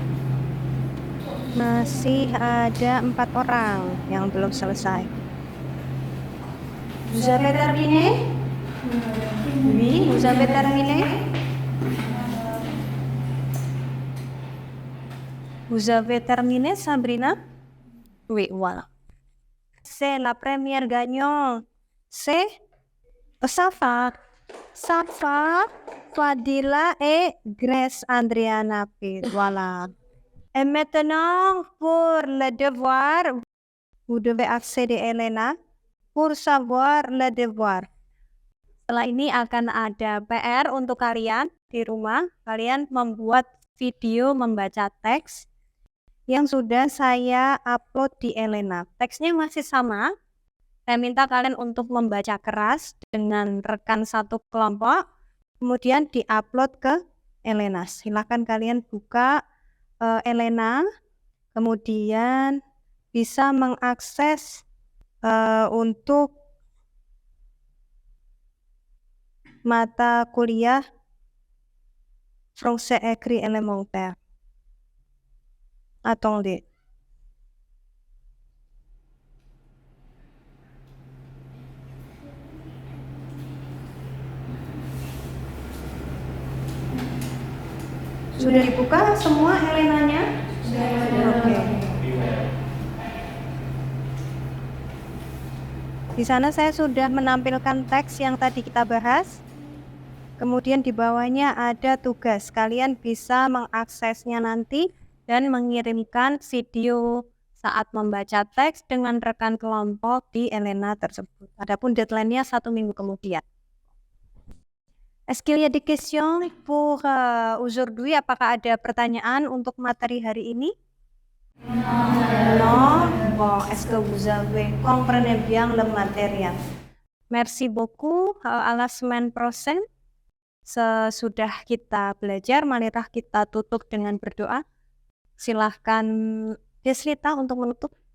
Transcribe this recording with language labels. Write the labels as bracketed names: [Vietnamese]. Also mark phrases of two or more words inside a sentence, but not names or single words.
[Indonesian] Masih ada 4 orang yang belum selesai. [French] Vous avez terminé? Oui, vous avez terminé? Vous avez terminé, Sabrina? Oui, voilà. C'est la première gagnante. C'est Safa. Fadila et Grace Andriana Pit. Voilà. Et maintenant, pour le devoir, vous devez accéder Elena pour savoir le devoir. [Indonesian] Setelah ini akan ada PR untuk kalian di rumah. Kalian membuat video membaca teks yang sudah saya upload di Elena. Teksnya masih sama. Saya minta kalian untuk membaca keras dengan rekan satu kelompok, kemudian diupload ke Elena. Silakan kalian buka Elena, kemudian bisa mengakses untuk mata kuliah Français écrit élémentaire. [French] Attendez. [Indonesian] Sudah dibuka semua Elenanya? Oke. Di sana saya sudah menampilkan teks yang tadi kita bahas. Kemudian di bawahnya ada tugas. Kalian bisa mengaksesnya nanti dan mengirimkan video saat membaca teks dengan rekan kelompok di Elena tersebut. Adapun deadline-nya 1 minggu kemudian. [French] Est-ce qu'il y a des questions pour aujourd'hui? [Indonesian] Apakah ada pertanyaan untuk materi hari ini? [French] Non. Bon, est-ce que vous avez comprenez bien le matériel? Merci beaucoup. À la semaine prochaine. [Indonesian] Sesudah kita belajar, marilah kita tutup dengan berdoa. Silahkan Deslita untuk menutup.